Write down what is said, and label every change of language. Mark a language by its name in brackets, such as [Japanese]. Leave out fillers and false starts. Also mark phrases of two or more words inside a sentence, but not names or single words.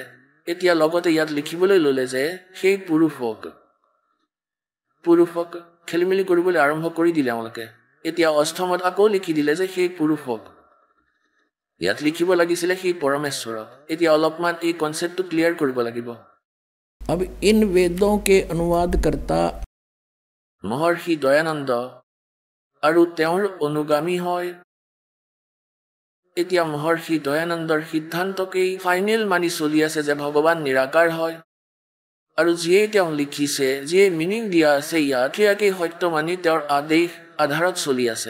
[Assamese] এতিয়া লগতে ইয়াত লিখিবলৈ ল'লে যে সেই পুৰুষক খেলিমেলি কৰিবলৈ আৰম্ভ কৰি দিলে এওঁলোকে। এতিয়া অষ্টমত আকৌ লিখি দিলে যে সেই পুৰুষক। ইয়াত লিখিব লাগিছিলে সেই পৰমেশ্বৰক। এতিয়া অলপমান এই কনচেপ্টটো ক্লিয়াৰ কৰিব লাগিব। [Hindi] अब इन वेदों के अनुवादकर्ता [Assamese] মহৰ্ষি দয়ানন্দ আৰু তেওঁৰ অনুগামী হয়। এতিয়া মহৰ্ষি দয়ানন্দৰ সিদ্ধান্তকেই ফাইনেল মানি চলি আছে যে ভগৱান নিৰাকাৰ হয়, আৰু যিয়ে তেওঁ লিখিছে, যিয়ে মিনিং দিয়া আছে ইয়াত, সেয়াকেই সত্য মানি তেওঁৰ আদেশ আধাৰত চলি আছে।